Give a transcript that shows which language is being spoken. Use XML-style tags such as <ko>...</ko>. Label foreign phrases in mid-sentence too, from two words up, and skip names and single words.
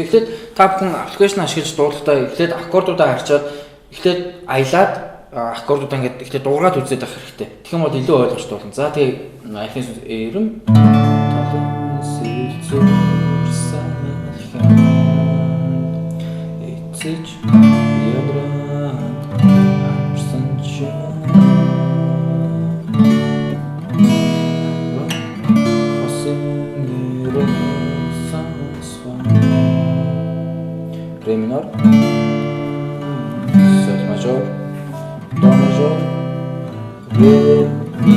<mn>Эхлээд та бүхэн аппликейшн ашиглаж дуудлагатай эхлээд аккордуудаа харчаад эхлээд аялаад аккордуудаа ингээд эхлээд дуугаад үзээд авах хэрэгтэй. Тэгэх юм бол илүү ойлгомжтой болно. За тэгээ эхнээс эрэм эцэж ядраад амарсан ч ре минор, соль мажор, до мажор, ре ми.</mn>